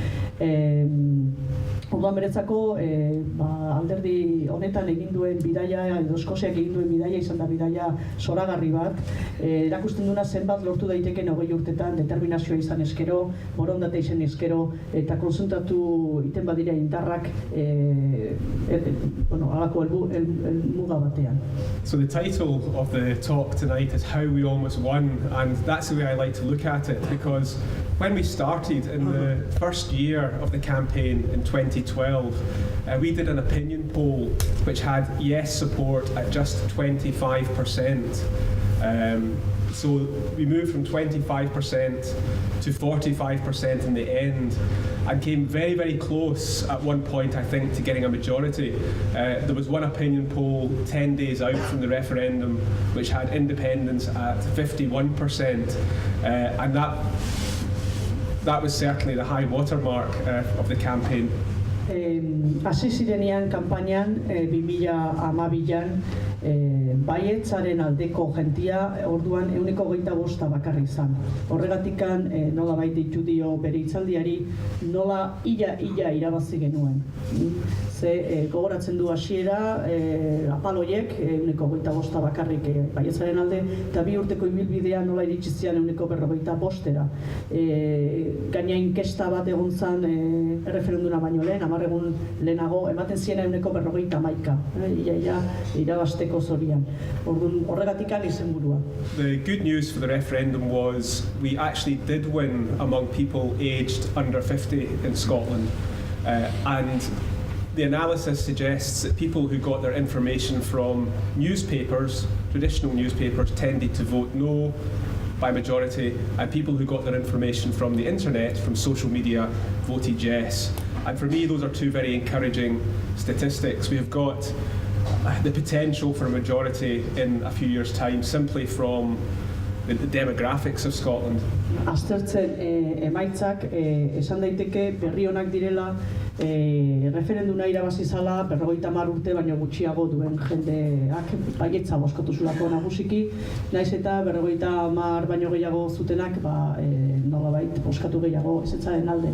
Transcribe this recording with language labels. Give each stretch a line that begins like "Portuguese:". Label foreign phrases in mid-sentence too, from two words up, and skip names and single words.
Basque: Orduan beretzako alderdi honetan egin duen bidaia, edo Eskoziak egin duen bidaia izan da bidaia zoragarri bat, erakusten duena zenbat lortu daiteken 20 urtetan, determinazioa izan eskero, borondate izan eskero, eta konsultatu iten badira indarrak halako muga batean.
English: So the title of the talk tonight is How We Almost Won, and that's the way I like to look at it, because when we started in the first year of the campaign in 2012, we did an opinion poll which had yes support at just 25%. So we moved from 25% to 45% in the end, and came very, very close at one point, I think, to getting a majority. There was one opinion poll 10 days out from the referendum which had independence at 51%, and that was certainly the high watermark of the campaign.
Basque: Hasi zirenean kanpainan 2012an baietzaren aldeko jentia orduan 25% bakarrik izan. Horregatikan nolabait deitu dio bere hitzaldiari nola ila irabazi genuen. Ze gogoratzen du hasiera apaloiek 25% bakarrik baietzaren alde, eta 2 urteko ibilbidea nola iritsi zian 45%era. Gaina inkesta bat egon zen erreferenduma baino lehen, 10 egun lehenago, ematen ziena 51%, ia irabasteko zorian. Orduan horregatikan izenburua.
English: The good news for the referendum was we actually did win among people aged under 50 in Scotland, and the analysis suggests that people who got their information from newspapers, traditional newspapers, tended to vote no by majority, and people who got their information from the internet, from social media, voted yes. And for me, those are two very encouraging statistics. We've got the potential for a majority in a few years' time simply from the demographics of Scotland.
Basque: Aztertzen emaitzak esan daiteke berri onak direla, referenduma irabazi zala 50 urte baino gutxiago duen jendeak baietza bozkatu zulako nagusiki, naiz eta 50 baino gehiago zutenak nolabait bozkatu gehiago ezetzaren alde.